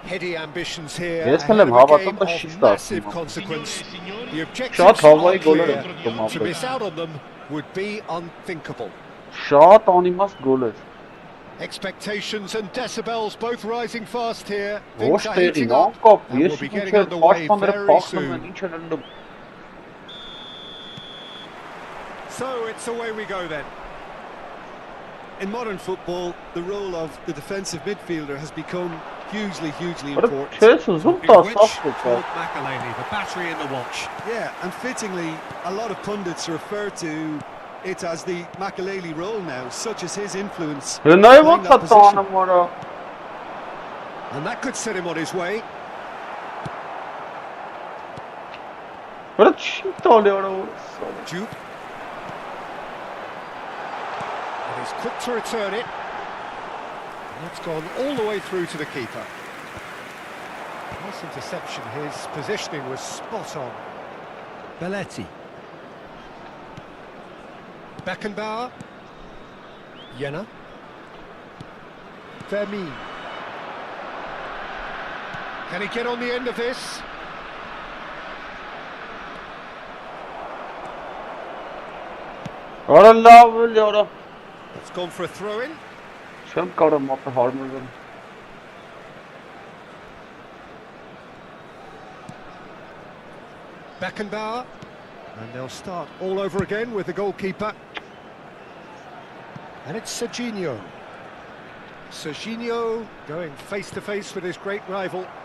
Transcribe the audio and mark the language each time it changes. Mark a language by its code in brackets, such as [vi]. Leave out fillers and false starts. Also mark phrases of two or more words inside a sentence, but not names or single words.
[en] Heady ambitions here. [hy] Ես [en] ahead [hy] էլ եմ [en] of a [hy] հավատում, [en] game [hy] բայց [en] of [hy] չի ստացվում։ [en] massive consequence. The [hy] Շատ [en] objectives [hy] հավայի [en] are [hy] գոլեր [en] clear. [hy] են ստում [en] To miss out on them would be unthinkable. [hy] Շատ անիմաստ գոլ էր։ [en] Expectations and decibels both rising fast here. [hy] Ոչ [en] Things are [hy] տեղին, [en] heating up [hy] անկապ, [en] and we'll [hy] ես [en] be [hy] ինչ [en] getting [hy] էր [en] underway [hy] պաշտպանները [en] very [hy] փախնում են, [en] soon. [hy] ինչ են անում։ [en] So it's away we go then. In modern football, the role of the defensive midfielder has become hugely [hy] Բայց [en] important. [hy] չես ուզում [en] In [hy] տաս [en] which [hy] ասում։ [en] Claude McAleny, the battery in the watch. Yeah, and fittingly, a lot of pundits refer to it as the Makelele role now, such as his influence [hy] Հնայ [en] playing [hy] ոնց է [en] that position. [hy] տանում որա։ [en] And that could set him on his way. [hy] Բայց չի տալի որա։ [en] Jupe. And he's quick to return it. And that's gone all the way through to the keeper. Nice interception. His positioning was spot on. Belletti. Beckenbauer. Jenna. Vermeer. Can he get on the end of this? [hy] Որա լավ է որա։ [en] It's gone for a throw-in. [hy] Չեմ կարող մոտ հարմարվել։ [en] Beckenbauer. And they'll start all over again with the goalkeeper. And it's Serginho. Serginho going face-to-face with his great rival.